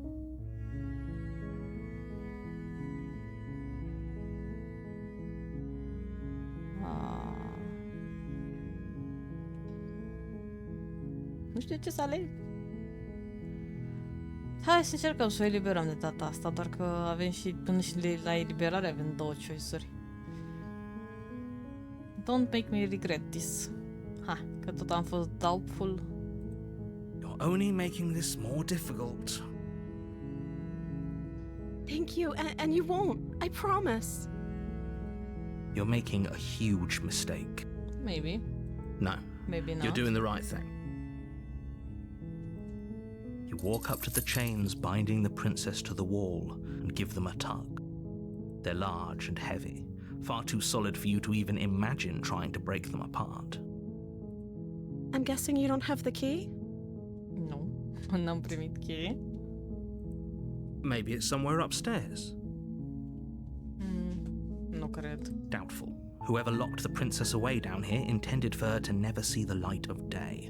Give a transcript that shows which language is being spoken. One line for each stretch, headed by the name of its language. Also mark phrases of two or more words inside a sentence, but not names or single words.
Romanian: Nu știu ce să aleg. Hai să încercăm să o eliberăm de data asta, doar că avem și până și la eliberare avem 2 choice-uri.
English: Don't make me regret this. Ha,
Romanian: că tot am fost doubtful.
English: You're only making this more difficult. Thank you, and you won't. I promise. You're making a huge mistake. Maybe. No, Maybe not. you're doing the right thing. You walk up to the chains binding the princess to the wall and give them a tug. They're large and heavy, far too solid for you to even imagine trying to break them apart. I'm guessing you don't have the key?
Romanian: Nu, n-am primit cheie.
English: Maybe it's somewhere upstairs.
Romanian: Nu cred.
English: Doubtful. Whoever locked the princess away down here intended for her to never see the light of day.